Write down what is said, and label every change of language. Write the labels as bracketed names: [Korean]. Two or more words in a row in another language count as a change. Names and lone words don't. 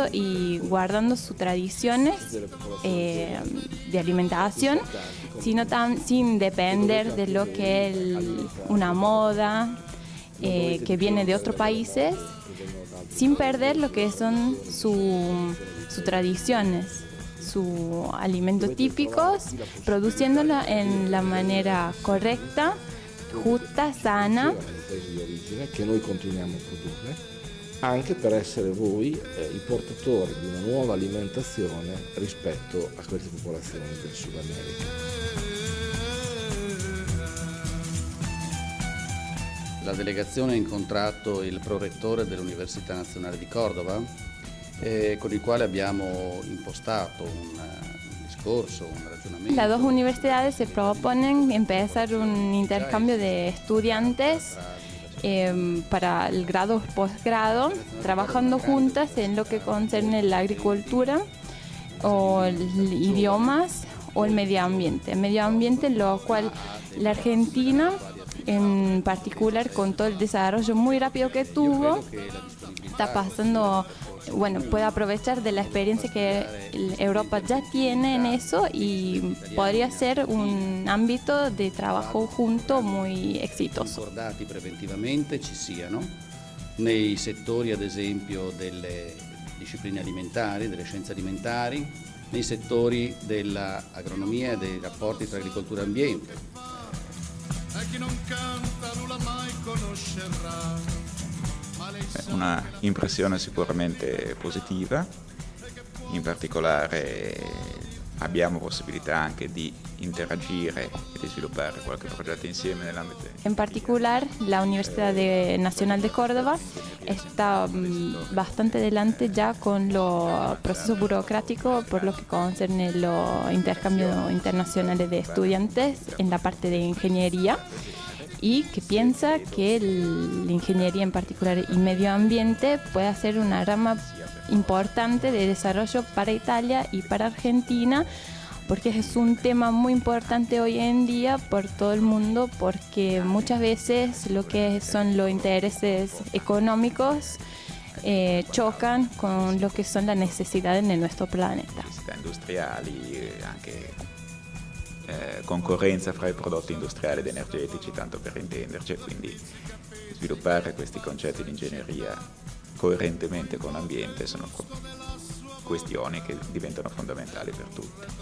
[Spanish] y guardando sus tradiciones de alimentación, sin depender de lo que es una moda que viene de otros países, sin perder lo que son sus tradiciones, sus alimentos típicos, produciéndolo en la manera correcta, justa, sana. [Italian] Paesi di origine che noi continuiamo a produrre, anche per essere voi i portatori di una nuova alimentazione rispetto a queste popolazioni del Sud America. La delegazione ha incontrato il prorettore dell'Università Nazionale di Cordova, con il quale abbiamo impostato un discorso, un ragionamento. [Spanish] Las dos universidades se proponen empezar un intercambio de estudiantes para el grado o posgrado, trabajando juntas en lo que concierne la agricultura o idiomas o el medio ambiente. El medio ambiente, en lo cual la Argentina, en particular con todo el desarrollo muy rápido que tuvo, está pasando, bueno, puede aprovechar de la experiencia que Europa ya tiene en eso y podría ser un ámbito de trabajo junto muy exitoso. [Italian] Concordati preventivamente ci siano nei settori ad esempio delle discipline alimentari, delle scienze alimentari, nei settori dell'agronomia e dei rapporti tra agricoltura e ambiente. E chi non canta nulla mai conoscerà. Una impressione sicuramente positiva, in particolare abbiamo possibilità anche di interagire e di sviluppare qualche progetto insieme nell'ambito. [Spanish] En particular, la Universidad Nacional de Córdoba está bastante adelante ya con los procesos burocráticos por lo que concierne los intercambios internacionales de estudiantes en la parte de ingeniería, y que piensa que la ingeniería en particular y medio ambiente puede ser una rama importante de desarrollo para Italia y para Argentina, porque es un tema muy importante hoy en día por todo el mundo, porque muchas veces lo que son los intereses económicos chocan con lo que son las necesidades de nuestro planeta. [Italian] Industriali, anche concorrenza fra i prodotti industriali ed energetici, tanto per intenderci, quindi sviluppare questi concetti di ingegneria coerentemente con l'ambiente sono questioni che diventano fondamentali per tutti.